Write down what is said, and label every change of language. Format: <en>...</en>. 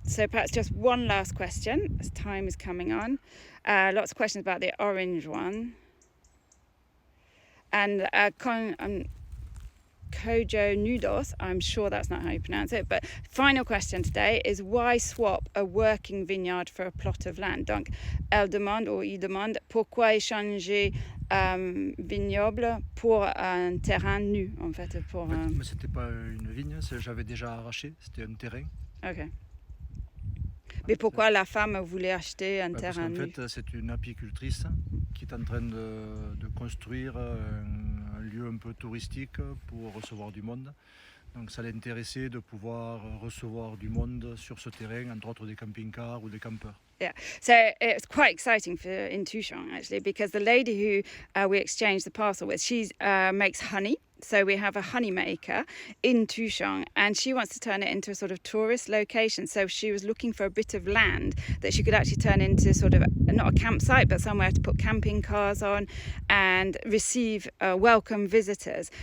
<en>So perhaps just one last question as time is coming on. Lots of questions about the orange one. And Kojo Nudos, I'm sure that's not how you pronounce it, but final question today is why swap a working vineyard for a plot of land?</en> <fr>Donc, il demande pourquoi échanger vignoble pour un terrain nu, en fait. Mais c'était pas une vigne, j'avais déjà arraché, c'était un terrain. Ok. Mais pourquoi la femme voulait acheter un terrain nu? Parce qu'en fait, c'est une apicultrice qui est en train de construire un lieu un peu touristique pour recevoir du monde. Donc ça l'intéressait de pouvoir recevoir du monde sur ce terrain, entre autres des camping-cars ou des campeurs.</fr> <en>Yeah, so it's quite exciting in Touchon actually, because the lady who we exchanged the parcel with, she makes honey. So we have a honey maker in Touchon, and she wants to turn it into a sort of tourist location. So she was looking for a bit of land that she could actually turn into sort of not a campsite, but somewhere to put camping cars on and receive welcome visitors.</en>